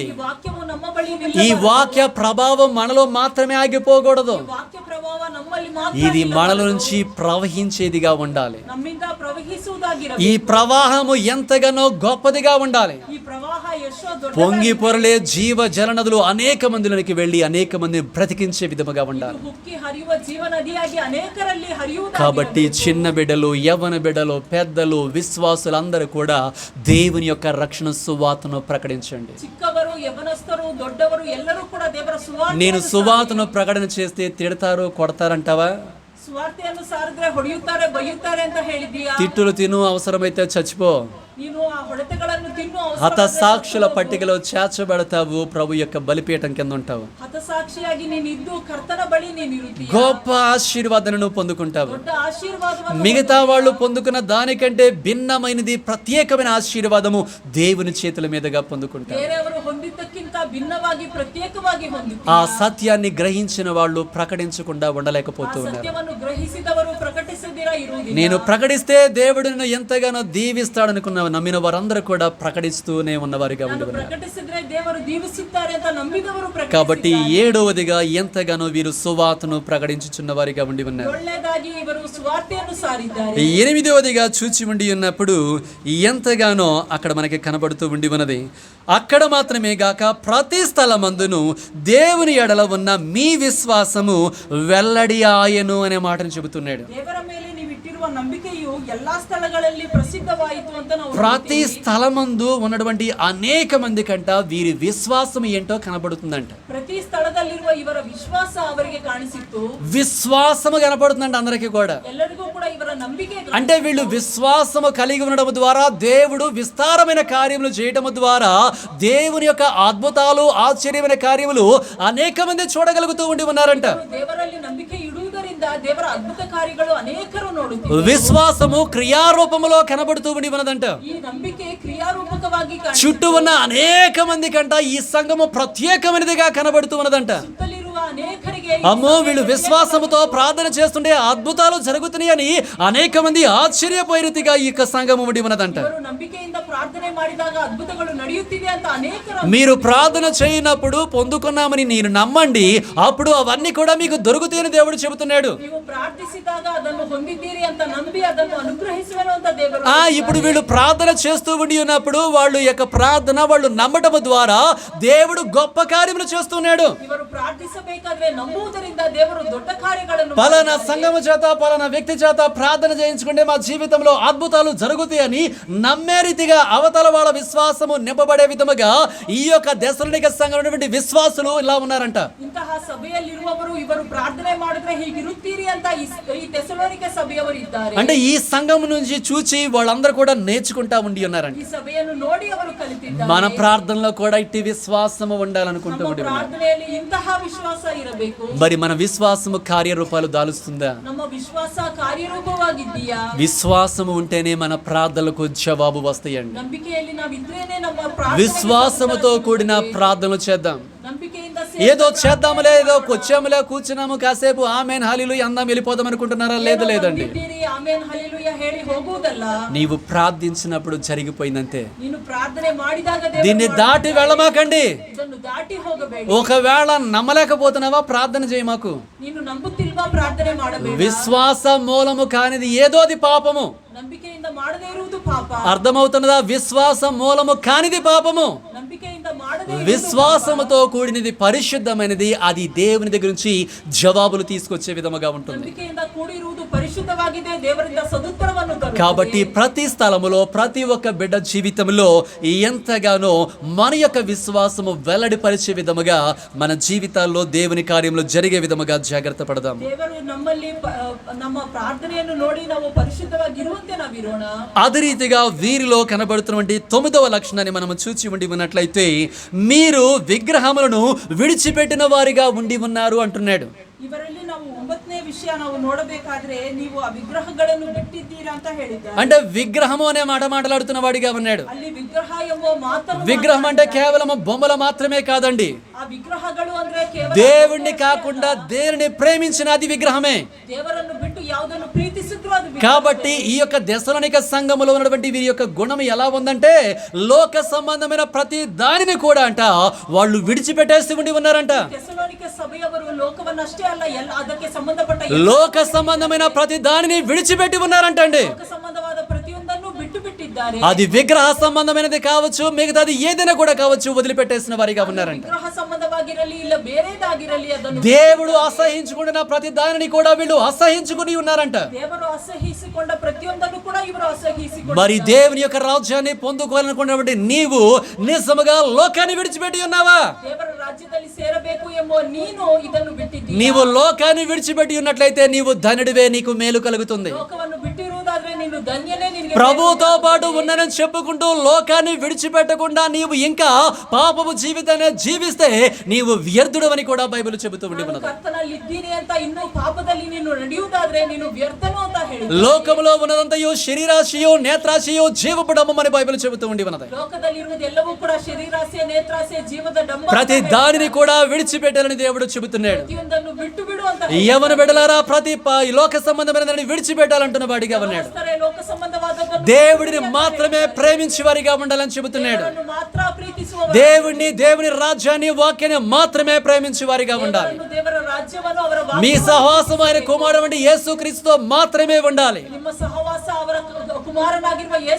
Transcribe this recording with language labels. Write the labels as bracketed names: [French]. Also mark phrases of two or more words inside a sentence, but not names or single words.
[Kannada] ಈ ವಾಕ್ಯವು ನಮ್ಮ ಬಳಿ [Telugu] ఈ [Kannada] ನಿಲ್ಲಬಾರದು. [Telugu] వాక్య ప్రభావం మనలో మాత్రమే ఆగిపోకూడదు. [Kannada] ಈ ವಾಕ್ಯ ಪ್ರಭಾವ ನಮ್ಮಲ್ಲಿ ಮಾತ್ರ [Telugu] ఇది మనలో [Kannada] ನಿಲ್ಲಬಾರದು. [Telugu] నుంచి ప్రవహించేదిగా ఉండాలి. [Kannada] ನಮ್ಮಿಂದ ಪ್ರವಹಿಸುವುದಾಗಿರಬೇಕು. [Telugu] ఈ ప్రవాహము ఎంతగానో గొప్పదిగా ఉండాలి. [Kannada] ಈ ಪ್ರವಾಹ ಎಷ್ಟೋ ದೊಡ್ಡ [Telugu] పొంగి పొరలే జీవ జలనదులు అనేక మందిలోనికి వెళ్ళి అనేక మందిని బ్రతికించే విధముగా ఉండాలి. [Kannada] ಹುಕ್ಕಿ ಹರಿಯುವ ಜೀವ ನದಿಯಾಗಿ ಅನೇಕರಲ್ಲಿ [Telugu] కాబట్టి [Kannada] ಹರಿಯುವುದಾಗಿರಬೇಕು. [Telugu] చిన్న బిడ్డలు, యవ్వన బిడ్డలు, పెద్దలు, విశ్వాసులందరూ కూడా దేవుని యొక్క రక్షణ సువార్తను ప్రకటించండి. [Kannada] ಚಿಕ್ಕವರು ಯವನಸ್ಥರು ದೊಡ್ಡವರು ಎಲ್ಲರೂ ಕೂಡ ದೇವರ [Telugu] నేను [Kannada] ಸುವಾರ್ತೆಯನ್ನು [Telugu] సువార్తను ప్రకటన చేస్తే తిడతారు, కొడతారంటావా? [Kannada] ಸುವಾರ್ತೆಯನ್ನು ಸಾರಿದ್ರೆ ಹೊಡೆಯುತ್ತಾರೆ ಬೈಯುತ್ತಾರೆ ಅಂತ ಹೇಳಿದೀಯಾ? [Telugu] తిట్టులు తిను, అవసరమైతే చచ్చిపో. [Kannada] ನೀನು ಆ ಹೊಡೆತಗಳನ್ನು ತಿನ್ನು, [Telugu] హతసాక్షుల పట్టికలో చేర్చబడతావు, ప్రభు యొక్క బలిపీఠం కింద ఉంటావు. [Kannada] ಹತಸಾಕ್ಷಿಯಾಗಿ ನೀನು ಇದ್ದು ಕರ್ತನ ಬಳಿ ನೀನು ಇರುತ್ತೀಯ. [Telugu] గొప్ప ఆశీర్వాదాలను నువ్వు పొందుకుంటావు. [Kannada] ದೊಡ್ಡ ಆಶೀರ್ವಾದವನ್ನು [Telugu] మిగతా వాళ్ళు పొందుకున్న దానికంటే భిన్నమైనది, ప్రత్యేకమైన ఆశీర్వాదము దేవుని చేతుల మీదుగా పొందుకుంటారు. [Kannada] ಬೇರೆಯವರು ಹೊಂದಿದ್ದಕ್ಕಿಂತ ಭಿನ್ನವಾಗಿ ಪ್ರತ್ಯೇಕವಾಗಿ ಹೊಂದುತ್ತೀಯ. [Telugu] ఆ సత్యాన్ని గ్రహించిన వాళ్ళు ప్రకటించకుండా [Kannada] ಆ [Telugu] ఉండలేకపోతూ ఉన్నారు. [Kannada] ಸತ್ಯವನ್ನು ಗ್ರಹಿಸಿದವರು ಪ್ರಕಟಿಸದಿರ ಇರುವುದಿಲ್ಲ. [Telugu] నేను ప్రకటిస్తే దేవుడు నిన్ను ఎంతగానో దీవిస్తాడనుకున్న నమ్మిన వారందరూ కూడా ప్రకటిస్తూనే ఉన్నవారిగా [Kannada] ನಾನು [Telugu] ఉండి ఉన్నారు. [Kannada] ಪ್ರಕಟಿಸಿದ್ರೆ ದೇವರು దీవిಸುತ್ತಾರೆ ಅಂತ ನಂಬಿದವರು [Telugu] కాబట్టి [Kannada] ಪ್ರಕಟಿಸಿದ್ದಾರೆ. [Telugu] ఏడవదిగా ఎంతగానో వీరు సువార్తను ప్రకటించుచున్న వారిగా ఉండి ఉన్నారు. [Kannada] ಒಳ್ಳೆಯದಾಗಿ ಇವರು ಸುವಾರ್ತೆಯನ್ನು ಸಾರಿದ್ದಾರೆ. [Telugu] ఎనిమిదవదిగా చూచి ఉండి ఉన్నప్పుడు ఎంతగానో అక్కడ మనకి కనబడుతూ ఉండి ఉన్నది. అక్కడ మాత్రమే గాక ప్రతి స్థలమందును దేవుని ఎడల ఉన్న మీ విశ్వాసము వెల్లడి ఆయను అనే మాటను చెబుతున్నాడు. [Kannada] ದೇವರ ಮೇಲೆ ನೀವು ಇಟ್ಟಿರುವ ನಂಬಿಕೆಯು ಎಲ್ಲಾ ಸ್ಥಳಗಳಲ್ಲಿ ಪ್ರಸಿದ್ಧವಾಯಿತು ಅಂತ ನಾವು [Telugu] ప్రతి స్థలమందు ఉన్నటువంటి అనేక మంది కంట వీరి విశ్వాసం ఏంటో కనబడుతుందంట. [Kannada] ಪ್ರತಿ ಸ್ಥಳದಲ್ಲಿರುವ ಇವರ ವಿಶ್ವಾಸ ಅವರಿಗೆ ಕಾಣಿಸಿತ್ತು. [Telugu] విశ్వాసము కనబడుతుందంట అందరికీ కూడా. [Kannada] ಎಲ್ಲರಿಗೂ ಕೂಡ ಇವರ ನಂಬಿಕೆ [Telugu] అంటే వీళ్ళు విశ్వాసము కలిగి ఉండడం ద్వారా దేవుడు విస్తారమైన కార్యములు చేయడం ద్వారా దేవుని యొక్క అద్భుతాలు, ఆశ్చర్యమైన కార్యములు అనేక మంది చూడగలుగుతూ ఉండి ఉన్నారంట. [Kannada] ದೇವರಲ್ಲಿ ನಂಬಿಕೆ ಇಡುವುದರಿಂದ ದೇವರ ಅದ್ಭುತ ಕಾರ್ಯಗಳು ಅನೇಕರು ನೋಡುತ್ತಾರೆ. [Telugu] విశ్వాసము క్రియారూపములో కనబడుతూ ఉండి ఉన్నదంట. [Kannada] ಈ ನಂಬಿಕೆ ಕ್ರಿಯಾರೂಪಕವಾಗಿ [Telugu] చుట్టూ ఉన్న అనేక మంది కంట ఈ సంఘము ప్రత్యేకమైనదిగా కనబడుతూ ఉన్నదంట. [Kannada] ಸುತ್ತಲಿರುವ ಅನೇಕರಿಗೆ [Telugu] అమ్మో, వీళ్ళు విశ్వాసముతో ప్రార్థన చేస్తుంటే అద్భుతాలు జరుగుతున్నాయని అనేక మంది ఆశ్చర్యపోయే రీతిగా ఈ యొక్క సంఘము ఉండి ఉన్నదంట. [Kannada] ಇವರು ನಂಬಿಕೆಯಿಂದ ಪ್ರಾರ್ಥನೆ ಮಾಡಿದಾಗ ಅದ್ಭುತಗಳು ನಡೆಯುತ್ತಿದೆ ಅಂತ ಅನೇಕರು [Telugu] మీరు ప్రార్థన చేయనప్పుడు పొందుకున్నామని నేను నమ్మండి, అప్పుడు అవన్నీ కూడా మీకు దొరుకుతాయని దేవుడు చెబుతున్నాడు. [Kannada] ನೀವು ಪ್ರಾರ್ಥಿಸಿದಾಗ ಅದನ್ನು ಹೊಂದಿದ್ದೀರಿ ಅಂತ ನಂಬಿ ಅದನ್ನು ಅನುಗ್ರಹಿಸುವೆನು ಅಂತ ದೇವರು [Telugu] ఇప్పుడు వీళ్ళు ప్రార్థన చేస్తూ ఉండి ఉన్నప్పుడు వాళ్ళు యొక్క ప్రార్థన వాళ్ళు నమ్మటం ద్వారా దేవుడు గొప్ప కార్యములు చేస్తున్నాడు. [Kannada] ಇವರು ಪ್ರಾರ್ಥಿಸಬೇಕಾದ್ರೆ ನಂಬುವುದರಿಂದ ದೇವರು ದೊಡ್ಡ ಕಾರ್ಯಗಳನ್ನು [Telugu] పలానా సంఘము చేత, పలానా వ్యక్తి చేత ప్రార్థన చేయించుకుంటే మా జీవితంలో అద్భుతాలు జరుగుతాయని నమ్మే రీతిగా అవతల వాళ్ళ విశ్వాసము నింపబడే విధముగా ఈ యొక్క దశలోనిక సంఘం ఉన్నటువంటి విశ్వాసులు ఇలా ఉన్నారంట. [Kannada] ಇಂತಹ ಸಭೆಯಲ್ಲಿರುವವರು ಇವರು ಪ್ರಾರ್ಥನೆ ಮಾಡಿದ್ರೆ ಹೀಗಿರುತ್ತೀರಿ ಅಂತ ಈ ಥೆಸಲೋನಿಕೆ ಸಭೆಯವರು ಇದ್ದಾರೆ. [Telugu] అంటే ఈ సంఘం నుంచి చూచి వాళ్ళందరూ కూడా నేర్చుకుంటా ఉండి ఉన్నారంట. [Kannada] ಈ ಸಭೆಯನ್ನು ನೋಡಿ ಅವರು ಕಲಿತಿದ್ದಾರೆ. [Telugu] మన ప్రార్థనలో కూడా ఇట్టి విశ్వాసము ఉండాలనుకుంటూ [Kannada] ನಮ್ಮ [Telugu] ఉండి ఉన్నాం. [Kannada] ಪ್ರಾರ್ಥನೆಯಲ್ಲಿ ಇಂತಹ ವಿಶ್ವಾಸ ಇರಬೇಕು. [Telugu] మరి మన విశ్వాసము కార్యరూపాలు దాలుస్తుందా? [Kannada] ನಮ್ಮ ವಿಶ್ವಾಸ ಕಾರ್ಯರೂಪವಾಗಿದ್ದೀಯಾ? [Telugu] విశ్వాసము ఉంటేనే మన ప్రార్థనలకు జవాబు వస్తాయండి. [Kannada] ನಂಬಿಕೆಯಲ್ಲಿ ನಾವಿದ್ರೇನೆ ನಮ್ಮ ಪ್ರಾರ್ಥನೆಗೆ [Telugu] విశ్వాసముతో కూడిన ప్రార్థనలు చేద్దాం. [Kannada] ನಂಬಿಕೆಯಿಂದ [Telugu] ఏదో చేద్దాములే, ఏదో వచ్చాములే, కూర్చున్నాము, కాసేపు ఆమెన్ హల్లెలూయా అందాం వెళ్ళిపోదాం అనుకుంటున్నారా? లేదండి. [Kannada] ಆಮೆನ್ ಹಲ್ಲೆಲೂಯಾ ಹೇಳಿ ಹೋಗುವುದಲ್ಲ. [Telugu] నీవు ప్రార్థించినప్పుడు జరిగిపోయిందంతే. [Kannada] ನೀನು ಪ್ರಾರ್ಥನೆ ಮಾಡಿದಾಗ ದೇವರು [Telugu] దీన్ని దాటి వెళ్ళమాకండి. [Kannada] ಇದನ್ನು ದಾಟಿ ಹೋಗಬೇಡಿ. [Telugu] ఒకవేళ నమ్మలేకపోతున్నావా, ప్రార్థన చేయి మాకు. [Kannada] ನೀನು ನಂಬುತ್ತಿಲ್ವಾ, ಪ್ರಾರ್ಥನೆ ಮಾಡಬೇಡ. [Telugu] విశ్వాస మూలము కానిది ఏదో అది పాపము. [Kannada] ನಂಬಿಕೆಯಿಂದ ಮಾಡದೇ ಇರುವುದು ಪಾಪ. [Telugu] అర్థమవుతున్నదా? విశ్వాస మూలము కానిది పాపము. [Kannada] ನಂಬಿಕೆಯಿಂದ ಮಾಡದೇ [Telugu] విశ్వాసముతో కూడినది పరిశుద్ధమైనది, అది దేవుని దగ్గర నుంచి జవాబులు తీసుకొచ్చే విధముగా ఉంటుంది. [Kannada] ನಂಬಿಕೆಯಿಂದ ಕೂಡಿರುವುದು ಪರಿಶುದ್ಧವಾಗಿದೆ, ದೇವರಿಂದ ಸದುತ್ತರವನ್ನು ತರುತ್ತದೆ. [Telugu] కాబట్టి ప్రతి స్థలములో ప్రతి ఒక్క బిడ్డ జీవితంలో ఎంతగానో మన యొక్క విశ్వాసము వెల్లడిపరిచే విధముగా మన జీవితాల్లో దేవుని కార్యంలో జరిగే విధముగా జాగ్రత్త పడదాం. [Kannada] ದೇವರು ನಮ್ಮಲ್ಲಿ ನಮ್ಮ ಪ್ರಾರ್ಥನೆಯನ್ನು ನೋಡಿ ನಾವು ಪರಿಶುದ್ಧವಾಗಿರುವಂತೆ ನಾವಿರೋಣ. [Telugu] అదే రీతిగా వీరిలో కనబడుతున్నటువంటి 9వ లక్షణాన్ని మనం చూచి ఉండి ఉన్నట్లయితే, మీరు విగ్రహములను విడిచిపెట్టిన వారిగా ఉండి ఉన్నారు అంటున్నాడు. [Kannada] ಇವರಲ್ಲಿ ನಾವು 9ನೇ ವಿಷಯ ನಾವು ನೋಡಬೇಕಾದ್ರೆ ನೀವು ಆ ವಿಗ್ರಹಗಳನ್ನು ಬಿಟ್ಟಿದ್ದೀರಾ ಅಂತ ಹೇಳಿದ್ದಾರೆ. [Telugu] అంటే విగ్రహము అనే మాట మాట్లాడుతున్న వాడిగా ఉన్నాడు. [Kannada] ಅಲ್ಲಿ ವಿಗ್ರಹ ಎಂಬ ಮಾತನ್ನು [Telugu] విగ్రహం అంటే కేవలం బొమ్మల మాత్రమే కాదండి. [Kannada] ಆ ವಿಗ್ರಹಗಳು ಅಂದ್ರೆ ಕೇವಲ [Telugu] దేవుణ్ణి కాకుండా దేనిని ప్రేమించిన అది విగ్రహమే. [Kannada] ದೇವರನ್ನು ಬಿಟ್ಟು ಯಾವುದನ್ನು ಪ್ರೀತಿಸಿದ್ರು ಅದು ವಿಗ್ರಹ. [Telugu] కాబట్టి ఈ యొక్క దశలోనిక సంఘములో ఉన్నటువంటి వీరి యొక్క గుణం ఎలా ఉందంటే, లోక సంబంధమైన ప్రతి దానిని కూడా అంట వాళ్ళు విడిచిపెట్టేసి ఉండి ఉన్నారంట. [Kannada] ಥೆಸಲೋನಿಕೆ ಸಭೆಯವರು ಲೋಕವನ್ನಷ್ಟೇ ಅಲ್ಲ ಅದಕ್ಕೆ ಸಂಬಂಧಪಟ್ಟ [Telugu] లోక సంబంధమైన ప్రతి దానిని విడిచిపెట్టి ఉన్నారంటండి. [Kannada] ಲೋಕ ಸಂಬಂಧವಾದ ಪ್ರತಿಯೊಂದನ್ನು ಬಿಟ್ಟು ಬಿಟ್ಟಿದ್ದಾರೆ. [Telugu] అది విగ్రహ సంబంధమైనది కావచ్చు, మిగతాది ఏదైనా కూడా కావచ్చు, వదిలిపెట్టేసిన వారిగా ఉన్నారంట. [Kannada] ವಿಗ್ರಹ ಸಂಬಂಧವಾಗಿರಲಿ ಇಲ್ಲ ಬೇರೆದಾಗಿರಲಿ ಅದನ್ನು [Telugu] దేవుడు అసహించుకుంటున్న ప్రతి దానిని కూడా వీళ్ళు అసహించుకుని ఉన్నారంట. [Kannada] ದೇವರು ಅಸಹಿಸಿಕೊಂಡ ಪ್ರತಿಯೊಂದನ್ನು ಕೂಡ ಇವರು ಅಸಹಿಸಿಕೊಂಡ. [Telugu] మరి దేవుని యొక్క రాజ్యాన్ని పొందుకోవాలనుకున్నటువంటి నీవు నిజముగా లోకాన్ని విడిచిపెట్టి ఉన్నావా? [Kannada] ದೇವರ ರಾಜ್ಯದಲ್ಲಿ ಸೇರಬೇಕು ಎಂಬ ನೀನು ಇದನ್ನು ಬಿಟ್ಟಿದ್ದೀಯ. [Telugu] నీవు లోకాన్ని విడిచిపెట్టి ఉన్నట్లయితే నీవు ధనుడివే, నీకు మేలు కలుగుతుంది. [Kannada] ಲೋಕವನ್ನು ಬಿಟ್ಟಿರುವುದಾದ್ರೆ ನೀನು ಧನ್ಯನೇ, ನಿನಗೆ [Telugu] ప్రభుతో పాటు ఉన్నానని చెప్పుకుంటూ లోకాన్ని విడిచిపెట్టకుండా నీవు ఇంకా పాపము జీవితాన్ని జీవిస్తే నీవు వ్యర్థుడు అని కూడా బైబిల్ చెబుతూ ఉండి ఉన్నది. [Kannada] ಕರ್ತನಲ್ಲಿ ಇದ್ದೀನಿ ಅಂತ ಇನ್ನೂ ಪಾಪದಲ್ಲಿ ನೀನು ನಡೆಯುವುದಾದ್ರೆ ನೀನು ವ್ಯರ್ಥನು ಅಂತ ಹೇಳಿ. [Telugu] లోకములో ఉన్నదంతయు శరీరాశయు నేత్రాశయు జీవపు డంబం అని బైబిల్ చెబుతూ ఉండి ఉన్నది. [Kannada] ಲೋಕದಲ್ಲಿ ಇರುವುದೆಲ್ಲವೂ ಕೂಡ ಶರೀರಾಸೆ, ನೇತ್ರಾಸೆ, ಜೀವದ ಡಂಬ. [Telugu] ప్రతి దానిని కూడా విడిచిపెట్టాలని దేవుడు చెబుతున్నాడు. [Kannada] ಪ್ರತಿಯೊಂದನ್ನು ಬಿಟ್ಟು ಬಿಡು ಅಂತ. [Telugu] యవన బిడ్డలారా, ప్రతి లోక సంబంధమైన దాన్ని విడిచిపెట్టాలంటున్న వాడిగా ఉన్నాడు. [Kannada] ಲೋಕ ಸಂಬಂಧವಾದದ್ದನ್ನು [Telugu] దేవుడిని మాత్రమే ప్రేమించే వారిగా ఉండాలని చెబుతున్నాడు. [Kannada] ಮಾತ್ರ ಪ್ರೀತಿಸುವ, [Telugu] దేవుని రాజ్యాన్ని వాక్యాన్ని మాత్రమే ప్రేమించే వారిగా ఉండాలి. [Kannada] ದೇವರ ರಾಜ್ಯವನ್ನು ಅವರ [Telugu] మీ సహవాసం ఆయన కుమారుడు వంటి యేసుక్రీస్తుతో మాత్రమే ఉండాలి. [Kannada] ನಿಮ್ಮ ಸಹವಾಸ ಅವರ కుమారನಾಗಿರುವ ಯೇಸು.